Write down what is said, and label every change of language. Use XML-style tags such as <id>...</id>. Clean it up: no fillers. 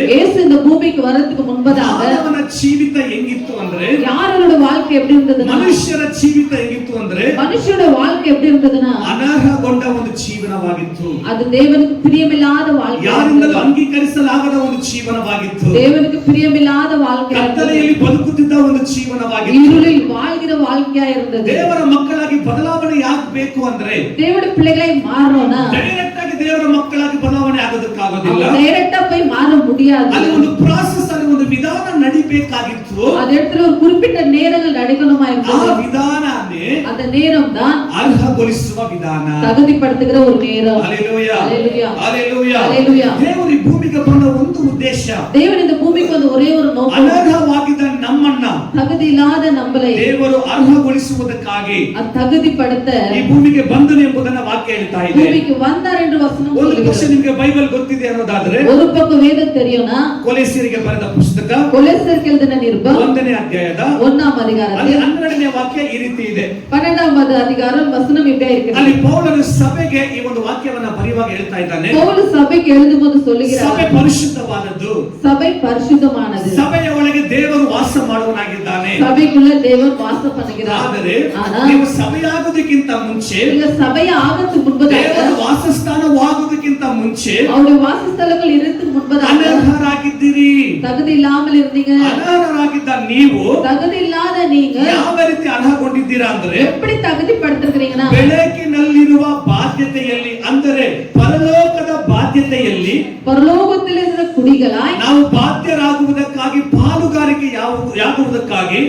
<ta>இயேசு இந்த பூமிக்கு வரதுக்கு முன்பதாக</ta> <kn>ಮಾನವನ ಜೀವಿತ ಹೆಂಗಿತ್ತು ಅಂದ್ರೆ,</kn> <ta>யாரோட வாழ்க்கை எப்படி இருந்ததுன்னா,</ta> <kn>ಮನುಷ್ಯರ ಜೀವಿತ ಹೆಂಗಿತ್ತು ಅಂದ್ರೆ,</kn> <ta>மனுஷனோட வாழ்க்கை எப்படி இருந்ததுன்னா,</ta> <kn>ಅನರ್ಹಗೊಂಡ ಒಂದು ಜೀವನವಾಗಿತ್ತು.</kn> <ta>அது தேவனுக்கு பிரியமில்லாத வாழ்க்கை.</ta> <kn>ಯಾರಿಂದಲೂ ಅಂಗೀಕರಿಸಲಾಗದ ಒಂದು ಜೀವನವಾಗಿತ್ತು.</kn> <ta>தேவனுக்கு பிரியமில்லாத வாழ்க்கை.</ta> <kn>ಕತ್ತಲೆಯಲ್ಲಿ ಬದುಕುತ್ತಿದ್ದ ಒಂದು ಜೀವನವಾಗಿತ್ತು.</kn> <ta>இருளில் வாழ்கிற வாழ்க்கையா இருந்தது.</ta> <kn>ದೇವರ ಮಕ್ಕಳಾಗಿ ಬದಲಾವಣೆ ಆಗಬೇಕು ಅಂದ್ರೆ,</kn> <ta>தேவனுடைய பிள்ளைகளை மாறணும்னா</ta> <kn>ಡೈರೆಕ್ಟ್ ಆಗಿ ದೇವರ ಮಕ್ಕಳಾಗಿ ಬದಲಾವಣೆ ಆಗೋದಕ್ಕಾಗೋದಿಲ್ಲ.</kn> <ta>டைரக்டா போய் மாற முடியாது.</ta> <kn>ಅಲ್ಲಿ ಒಂದು ಪ್ರಾಸೆಸ್, ಅಲ್ಲಿ ಒಂದು ವಿಧಾನ ನಡಿಬೇಕಾಗಿತ್ತು.</kn> <ta>அந்த இடத்துல ஒரு குறிப்பிட்ட நேரங்கள் நடக்கணுமா</ta> <kn>ಆ</kn> <ta>இருந்தது.</ta> <kn>ವಿಧಾನನೇ</kn> <ta>அந்த நேரம் தான்</ta> <kn>ಅರ್ಹಗೊಳಿಸುವ ವಿಧಾನ.</kn> <ta>தகுதிப்படுத்துகிற ஒரு நேரம்.</ta> <kn>ಹalleluya</kn> <ta>ஹalleluya.</ta> <kn>ಹalleluya.</kn> <ta>ஹalleluya.</ta> <kn>ದೇವರು ಈ ಭೂಮಿಗೆ ಬಂದ ಒಂದು ಉದ್ದೇಶ,</kn> <ta>தேவன் இந்த பூமிக்கு வந்து ஒரே ஒரு நோக்கம்,</ta> <kn>ಅನರ್ಹವಾಗಿದ್ದ ನಮ್ಮನ್ನ</kn> <ta>தகுதி இல்லாத நம்மளை</ta> <kn>ದೇವರು ಅರ್ಹಗೊಳಿಸುವುದಕ್ಕಾಗಿ</kn> <ta>தகுதிப்படுத்த</ta> <kn>ಈ ಭೂಮಿಗೆ ಬಂದನು ಎಂಬುದನ್ನ ವಾಕ್ಯ ಹೇಳ್ತಾ ಇದೆ.</kn> <ta>பூமிக்கு வந்தார் என்று வசனம்</ta> <kn>ಒಂದು ಪಕ್ಷ</kn> <ta>சொல்லுகிறது.</ta> <kn>ನಿಮಗೆ ಬೈಬಲ್ ಗೊತ್ತಿದೆ ಅನ್ನೋದಾದ್ರೆ,</kn> <ta>ஒரு பக்கம் வேதம் தெரியும்னா,</ta> <kn>ಕೊಲೆಸೀಯರಿಗೆ ಬರೆದ ಪುಸ್ತಕ</kn> <ta>கொலோசியருக்கு எழுதின நிருபம்</ta> <kn>1ನೇ ಅಧ್ಯಾಯದ</kn> <ta>1ஆம் அதிகாரத்தில்</ta> <kn>12ನೇ ವಾಕ್ಯ ಈ ರೀತಿ ಇದೆ.</kn> <ta>12வது அதிகாரம் வசனம் இப்படி இருக்கிறது.</ta> <kn>ಅಲ್ಲಿ ಪೌಲನು ಸಭೆಗೆ ಈ ಒಂದು ವಾಕ್ಯವನ್ನ ಬರೆಯುವಾಗ ಹೇಳ್ತಾ ಇದ್ದಾನೆ,</kn> <ta>பவுல் சபைக்கு எழுதும்போது சொல்லுகிறார்,</ta> <kn>ಸಭೆ ಪರಿಶುದ್ಧವಾದದ್ದು,</kn> <ta>சபை பரிசுத்தமானது,</ta> <kn>ಸಭೆಯ ಒಳಗೆ ದೇವರು ವಾಸ ಮಾಡುವನಾಗಿದ್ದಾನೆ.</kn> <ta>சபைக்குள்ள தேவன் வாசம் பண்ணுகிறார்.</ta> <kn>ಆದರೆ</kn> <ta>ஆனால்</ta> <kn>ನೀವು ಸಭೆಯಾಗೋದಕ್ಕಿಂತ ಮುಂಚೆ,</kn> <ta>நீங்க சபை ஆகிறதுக்கு முன்பதாக,</ta> <kn>ದೇವರ ವಾಸಸ್ಥಾನವಾಗುವುದಕ್ಕಿಂತ ಮುಂಚೆ</kn> <ta>அவருடைய வாசஸ்தலங்கள் இருக்கு முன்பதாக</ta> <kn>ಅನರ್ಹರಾಗಿದ್ದೀರಿ.</kn> <ta>தகுதி இல்லாமல் இருந்தீங்க.</ta> <kn>ಅನರ್ಹರಾಗಿದ್ದ ನೀವು</kn> <ta>தகுதி இல்லாத நீங்க</ta> <kn>ಯಾವ ರೀತಿ ಅರ್ಹಗೊಂಡಿದ್ದೀರಾ ಅಂದ್ರೆ,</kn> <ta>எப்படி தகுதிப்படுத்திருக்கிறீங்கன்னா,</ta> <kn>ಬೆಳಕಿನಲ್ಲಿರುವ ಬಾಧ್ಯತೆಯಲ್ಲಿ, ಅಂದರೆ ಪರಲೋಕದ ಬಾಧ್ಯತೆಯಲ್ಲಿ</kn> <ta>பரலோகத்தில் இருக்கிற குடிகளாய்</ta> <kn>ನಾವು ಬಾಧ್ಯರಾಗುವುದಕ್ಕಾಗಿ, ಪಾಲುಗಾರಿಕೆಯಾಗುವುದಕ್ಕಾಗಿ</kn>